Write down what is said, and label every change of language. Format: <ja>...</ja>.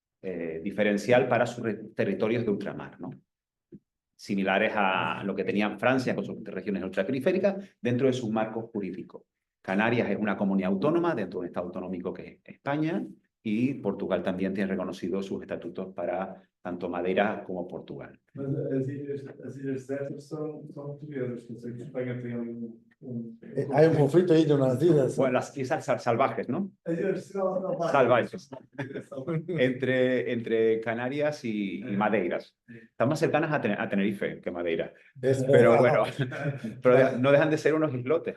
<es>diferencial para sus territorios de ultramar, ¿no? Similares a lo que tenía Francia con sus regiones ultraperiféricas dentro de su marco jurídico. Canarias es una comunidad autónoma dentro de un estado autonómico que es España, y Portugal también tiene reconocidos sus estatutos para tanto Madeira como Portugal.</es> <pt>As ilhas desertas são portuguesas, quer dizer que Espanha tem</pt> <es>Hay un conflicto ahí de unas islas. Bueno, las islas salvajes, ¿no?</es> <pt>As ilhas</pt> <es>Salvajes. Entre Canarias y Madeiras. Están más cercanas a Tenerife que Madeira. Pero bueno, pero no dejan de ser unos islotes.</es>